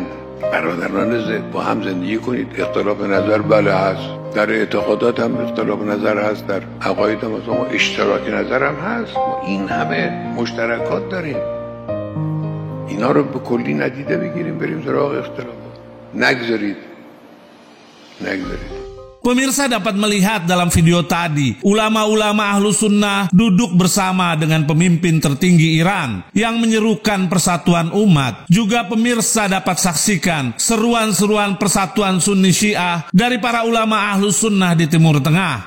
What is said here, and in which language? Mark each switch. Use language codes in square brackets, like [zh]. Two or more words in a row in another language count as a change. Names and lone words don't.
[fa] برادران با هم زندگی کنید. اختلاف نظر بله هست، در اعتقادات هم اختلاف نظر هست، در عقاید هم ما اشتراک نظر هم هست. ما این همه مشترکات داریم. اینا رو به کلی ندیده بگیریم بریم سراغ اختلافات. نگذارید. [id] Pemirsa dapat melihat dalam video tadi, ulama-ulama Ahlus Sunnah duduk bersama dengan pemimpin tertinggi Iran yang menyerukan persatuan umat. Juga pemirsa dapat saksikan seruan-seruan persatuan Sunni Syiah dari para ulama Ahlus Sunnah di Timur Tengah.